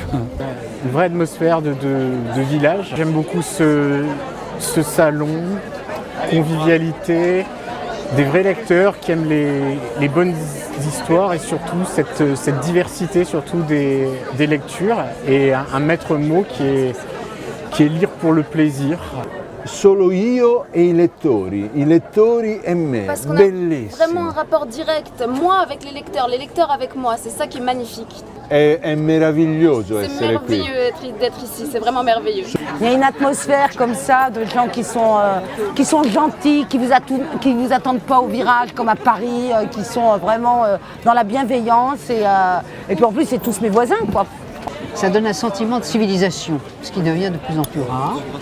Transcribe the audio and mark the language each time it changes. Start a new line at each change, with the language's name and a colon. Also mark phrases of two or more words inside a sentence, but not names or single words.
French: Une vraie atmosphère de village. J'aime beaucoup ce salon, convivialité, des vrais lecteurs qui aiment les bonnes histoires et surtout cette diversité surtout des lectures et un maître mot qui est lire pour le plaisir.
Italian: Solo io e i lettori e me.
French: Parce qu'on a vraiment un rapport direct, moi avec les lecteurs avec moi, c'est ça qui est magnifique.
Italian: È meraviglioso
French: C'est
Italian: essere qui.
French: merveilleux d'être ici, c'est vraiment merveilleux. Il y a une atmosphère comme ça de gens qui sont gentils, qui vous attendent pas au virage comme à Paris, qui sont vraiment dans la bienveillance et puis en plus c'est tous mes voisins quoi. Ça donne un sentiment de civilisation, ce qui devient de plus en plus rare.